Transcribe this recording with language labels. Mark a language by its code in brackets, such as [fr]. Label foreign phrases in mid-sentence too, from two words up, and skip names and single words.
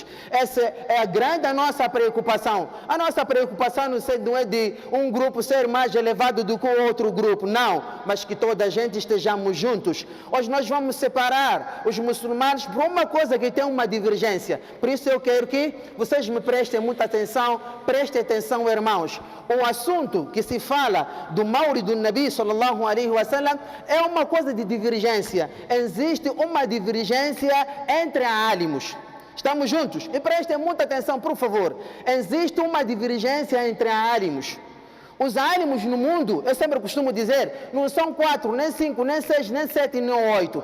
[pt] Essa é a nossa preocupação. A nossa preocupação não é de um grupo ser mais elevado do que o outro grupo, não, mas que toda a gente estejamos juntos. Hoje nós vamos separar os muçulmanos por uma coisa que tem uma divergência. Por isso eu quero que vocês me prestem muita atenção, prestem atenção, irmãos. O assunto que se fala do Mawlid do Nabi [ar] صلى الله عليه وسلم [pt] é uma coisa de divergência. Existe uma divergência entre álamos. Estamos juntos? E prestem muita atenção, por favor. Existe uma divergência entre álamos. Os álamos no mundo, eu sempre costumo dizer, não são 4, nem 5, nem 6, nem 7, nem 8.